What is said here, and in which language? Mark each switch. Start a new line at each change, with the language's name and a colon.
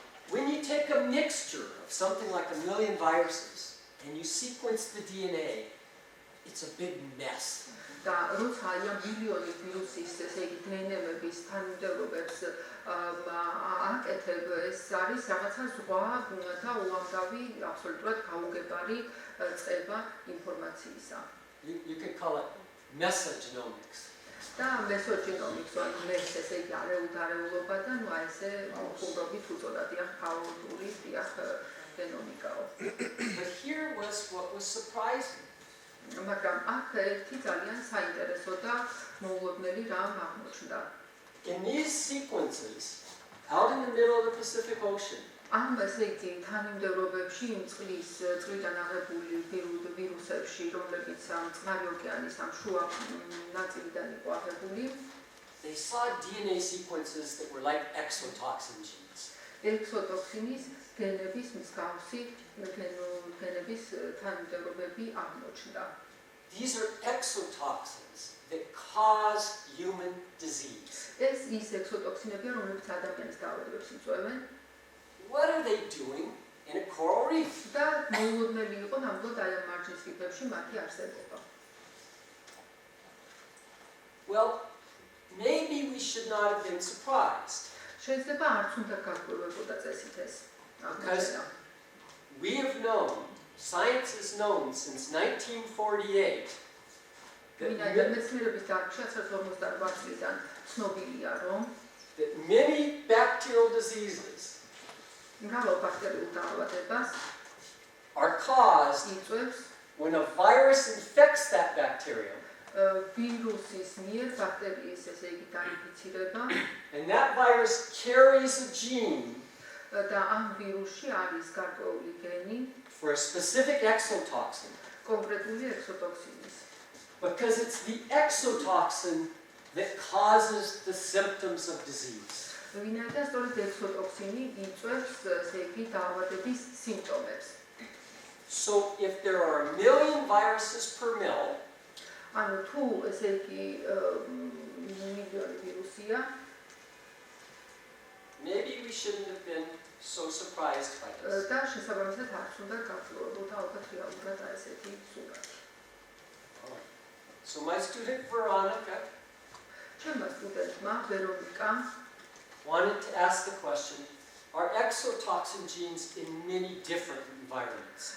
English: When you take a mixture of something like 1 million viruses and you sequence the DNA, it's a big mess.
Georgian: და როცა აი ამ მილიონი ვირუსის ესე იგი დნმ-ების თანმიმდევრობებს აკეთებ, ეს არის რაღაცა ზღვა და უამრავი აბსოლუტურად გაუგებარი წყება ინფორმაციისა.
English: You could call it mesogenomics.
Georgian: და მესოჯენომიკს, ანუ მეს ესე იგი არეულობა და ნუ აი ესე უბრალოდ უწოდა დიახ ქაოტური დიახ გენომიკაო.
English: But here was what was surprising.
Georgian: მაგრამ აქ ერთი ძალიან საინტერესო და მოულოდნელი რამ აღმოჩნდა.
English: In these sequences, out in the middle of the Pacific Ocean,
Georgian: ამ ესე იგი თანმიმდევრობებში იმ წყლიდან აღებული ვირუსებში, რომლებიც ამ წყნარი ოკეანის ამ შუა ნაწილიდან იყო აღებული,
English: they saw DNA sequences that were like exotoxin genes.
Georgian: ექსოტოქსინის გენების მსგავსი გენების თანმიმდევრობები აღმოჩნდა.
English: These are exotoxins that cause human disease.
Georgian: ეს ის ექსოტოქსინებია, რომლებიც ადამიანის დაავადებებს იწვევენ.
English: What are they doing in a coral reef?
Georgian: და მოულოდნელი იყო ნამდვილად აი ამ მარჯნის რიფებში მათი არსებობა.
English: Well, maybe we should not have been surprised.
Georgian: შეიძლება არც უნდა გაგვირგვებოდა წესით ეს.
English: Because we have known, science has known since 1948
Georgian: მეცნიერების დარგში 1948 წლიდან ცნობილია, რომ
English: that many bacterial diseases
Georgian: მრავალ ბაქტერიულ დაავადებას
English: are caused
Georgian: იწვევს
English: when a virus infects that bacterium,
Georgian: ვირუსის მიერ ბაქტერიის ესე იგი დაინფიცირება
English: and that virus carries a gene
Georgian: და ამ ვირუსში არის გარკვეული გენი
English: for a specific exotoxin,
Georgian: კონკრეტული ექსოტოქსინის.
English: because it's the exotoxin that causes the symptoms of disease.
Georgian: ვინაიდან სწორედ ექსოტოქსინი იწვევს ესე იგი დაავადების სიმპტომებს.
English: So if there are 1 million viruses per mil,
Georgian: ანუ თუ ესე იგი მილიონი ვირუსია,
English: maybe we shouldn't have been so surprised by this.
Georgian: და შესაბამისად არც უნდა გაფრთხილებოდა ალბათ რეალურად ესეთი სურათი.
English: So my student Veronica
Georgian: ჩემმა სტუდენტმა ვერონიკამ
English: wanted to ask the question, are exotoxin genes in many different environments?